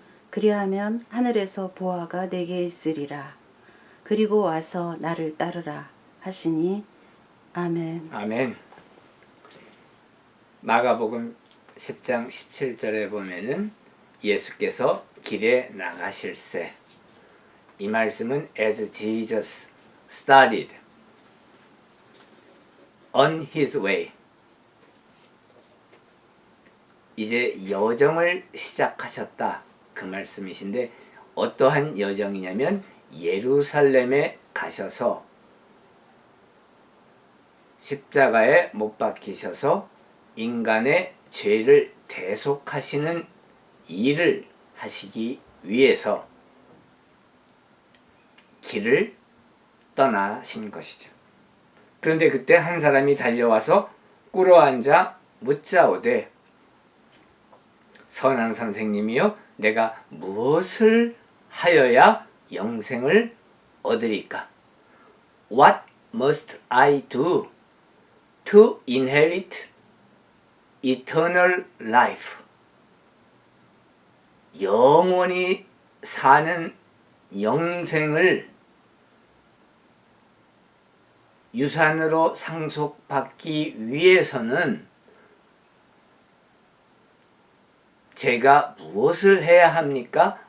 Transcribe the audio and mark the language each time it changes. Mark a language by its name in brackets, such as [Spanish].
[Korean] 그리하면 하늘에서 보화가 내게 있으리라. 그리고 와서 나를 따르라 하시니 아멘. 아멘. 마가복음 10장 17절에 보면은 예수께서 길에 나가실세. 이 말씀은 [English] as Jesus started on his way. [Korean] 이제 여정을 시작하셨다. 그 말씀이신데 어떠한 여정이냐면 예루살렘에 가셔서 십자가에 못 박히셔서 인간의 죄를 대속하시는 일을 하시기 위해서 길을 떠나신 것이죠. 그런데 그때 한 사람이 달려와서 꿇어앉아 묻자오되 선한 선생님이여 내가 무엇을 하여야 영생을 얻으리까? [English] What must I do to inherit eternal life? [Korean] 영원히 사는 영생을 유산으로 상속받기 위해서는 제가 무엇을 해야 합니까?